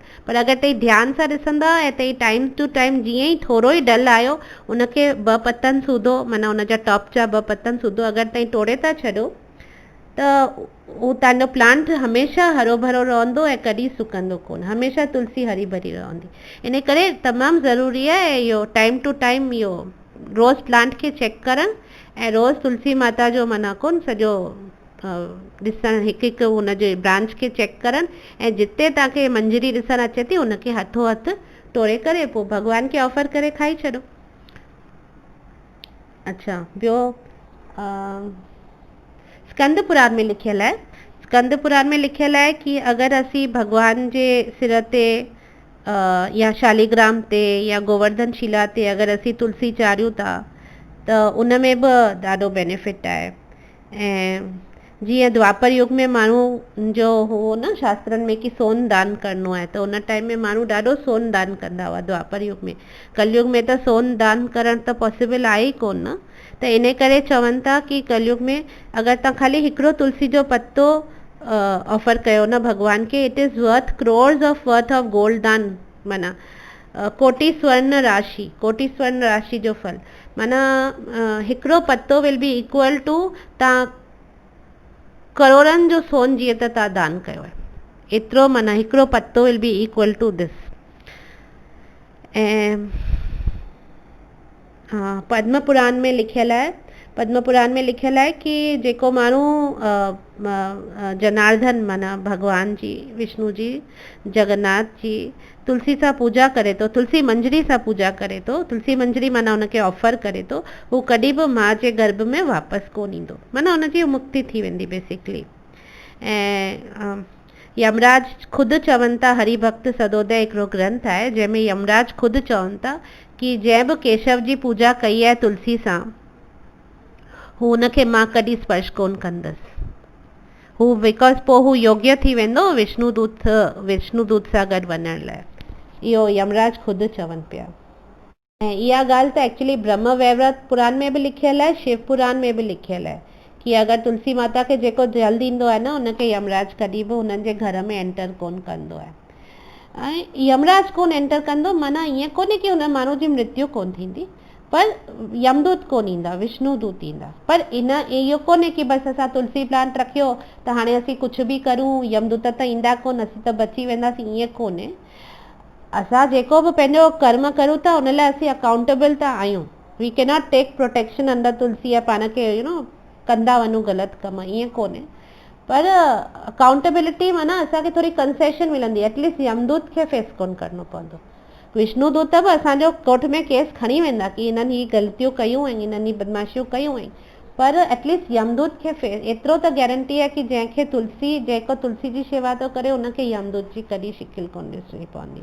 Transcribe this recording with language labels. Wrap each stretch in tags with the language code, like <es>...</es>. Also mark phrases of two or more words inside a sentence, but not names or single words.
<sd>पर अगरि तई ध्यानु सां ॾिसंदा ऐं तई</sd> <en>time to time</en> <sd>जीअं ई थोरो ई डल आयो, उनखे 2 पतनि सूधो, माना उनजा टॉप जा 2 पतनि सूधो अगरि तई तोड़े था छॾो, त उहो तव्हांजो प्लांट हमेशह हरो भरो रहंदो ऐं कॾहिं सुकंदो कोन, हमेशह तुलसी हरी भरी रहंदी। इन करे तमामु ज़रूरी आहे इहो</sd> <en>time to time</en> <sd>इहो रोज़ प्लांट खे चेक करणु ऐं रोज़ तुलसी माता जो माना कोन सॼो ॾिसणु, हिकु हिकु हुनजे ब्रांच खे चेक करणु, ऐं जिते तव्हांखे मंजरी ॾिसणु अचे थी उनखे हथो हथु तोड़े करे पोइ भॻवान खे ऑफर करे खाई छॾो। अच्छा, ॿियो स्कंद पुराण में लिखियल आहे, स्कंद पुराण में लिखियल आहे कि अगरि असीं भॻवान जे सिर ते या शालिग्राम ते या गोवर्धन शिला ते अगरि असीं तुलसी चाढ़ियूं था त उन में बि ॾाढो बेनिफिट आहे। ऐं जीअं द्वापर युग में माण्हू जो हो न शास्त्रनि में कि सोन दान करणो आहे, त उन टाइम में माण्हू ॾाढो सोन दान कंदा हुआ द्वापर युग में। कलयुग में त सोन दान करणु त पॉसिबल आहे ई कोन न। त इन करे चवनि था कि कलयुग में अगरि तव्हां ख़ाली हिकिड़ो तुलसी जो पत्तो ऑफर कयो न भगवान के,</sd> <en>it is worth crores of gold</en> <sd>दान, माना कोटि स्वर्ण राशि जो फल, माना हिकिड़ो पत्तो</sd> <en>will be equal to</en> <sd>तव्हां करोड़नि जो सोन जीअं त तव्हां दान कयो आहे, एतिरो माना हिकिड़ो पत्तो</sd> <en>will be equal to this.</en> <sd>ऐं हा, पद्म पुराण में लिखियल आहे, कि जेको माण्हू जनार्दन माना भगवान जी, विष्णु जी, जगन्नाथ जी तुलसी सां पूजा करे थो, तुलसी मंजरी सां पूजा करे थो, तुलसी मंजरी माना हुनखे ऑफर करे थो, हू कॾहिं बि मां जे गर्भ में वापसि कोन ईंदो, माना हुनजी मुक्ति थी वेंदी बेसिकली। ऐं यमराज ख़ुदि चवनि था, हरिभक्त सदोदय हिकिड़ो ग्रंथ आहे जंहिंमें यमराज ख़ुदि चवनि था कि जंहिं बि केशव जी पूजा कई आहे तुलसी सां, हू हुनखे मां कॾहिं स्पर्श कोन कंदसि, हू बिकॉज पोइ हू योग्य थी वेंदो विष्णु दूत सां गॾु वञण लाइ, इहो यमराज ख़ुदि चवनि पिया। ऐं इहा ॻाल्हि त एक्चुअली ब्रह्म वैवर्त पुराण में बि लिखियल आहे, शिव पुराण में बि लिखियल आहे कि अगरि तुलसी माता खे जेको जल ईंदो आहे न, उनखे यमराज कॾहिं बि हुननि जे घर में एंटर कोन कंदो आहे। ऐं यमराज कोन एंटर कंदो माना ईअं कोन्हे कि हुन माण्हू जी मृत्यु कोन थींदी, पर यमदूत कोन ईंदा, विष्णु दूत ईंदा। पर इहो कोन्हे कि बसि असां तुलसी प्लांट रखियो त हाणे असीं कुझु बि करूं यमदूत त ईंदा कोन, असीं त बची वेंदासीं, ईअं कोन्हे। असां जेको बि पंहिंजो कर्म करूं था उन लाइ असीं अकाउंटेबल त आहियूं,</sd> <en>we cannot take protection under</en> <sd>तुलसी या पाण खे कंदा वञूं ग़लति कमु, ईअं कोन्हे। पर अकाउंटेबिलिटी माना असांखे थोरी कंसेशन मिलंदी, एटलीस्ट यमदूत खे फेस कोन करिणो पवंदो। विष्णु दूत बि असांजो कोर्ट में केस खणी वेंदा कि हिननि ही ग़लतियूं कयूं आहिनि, हिननि ही बदमाशियूं कयूं आहिनि, पर एटलीस्ट यमदूत खे एतिरो त गारंटी आहे कि जेको तुलसी जी शेवा थो करे उनखे यमदूत जी कॾहिं शिकिल कोन ॾिसणी पवंदी।</sd>